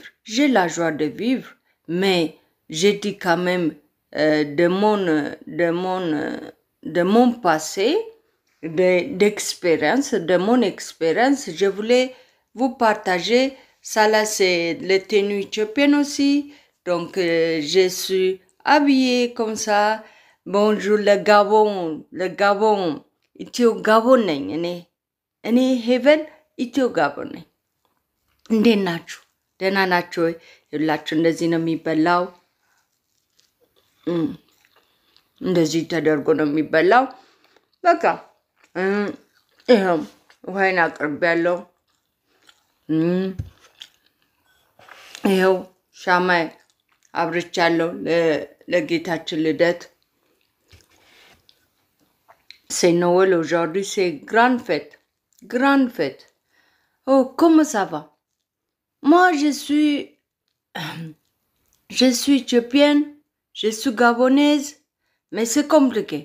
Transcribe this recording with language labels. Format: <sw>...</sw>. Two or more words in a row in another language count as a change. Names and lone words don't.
<fr>J'ai la joie de vivre, mais j'ai dit quand même de mon passé, de mon expérience, je voulais vous partager. Ça là, c'est les tenues éthiopiennes aussi. Donc, je suis habillée comme ça. Bonjour, le Gabon. Ethio Gabon,</fr> <am>እኔ ሄቨን ኢትዮ ጋቦን ነኝ። እንዴት ናችሁ? ደህና ናችሁ ወይ? ሁላችሁ እንደዚህ ነው የሚበላው። እንደዚህ ተደርጎ ነው የሚበላው። በቃ ይሄው ውሃዬን አቅርቤያለሁ። ይሄው ሻማ አብርቻለሁ ለጌታችን ልደት።</am> <fr>C'est Noël aujourd'hui, c'est grande fête. Grande fête. Oh, comment ça va? Moi, je suis éthiopienne, je suis gabonaise, mais c'est compliqué.</fr>